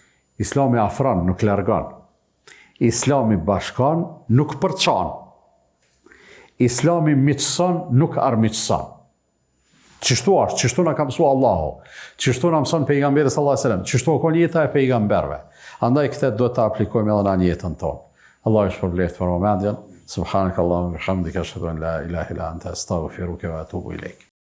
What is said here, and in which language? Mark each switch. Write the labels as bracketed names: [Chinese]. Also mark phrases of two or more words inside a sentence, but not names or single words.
[Albanian] Islami afron, nuk largon. Islami bashkon, nuk përçan. Islami miqëson, nuk armiqëson. Qështu është, qështu na ka mësua Allahu, qështu na mëson pejgamberi [Arabic] صلى الله عليه وسلم, [Albanian] qështu ka jeta e pejgamberve. Andaj këtë duhet ta aplikojmë edhe në jetën tonë. Allahu shpërbleft për momentin. [Arabic] سبحانك اللهم وبحمدك أشهد أن لا إله إلا أنت أستغفرك وأتوب إليك.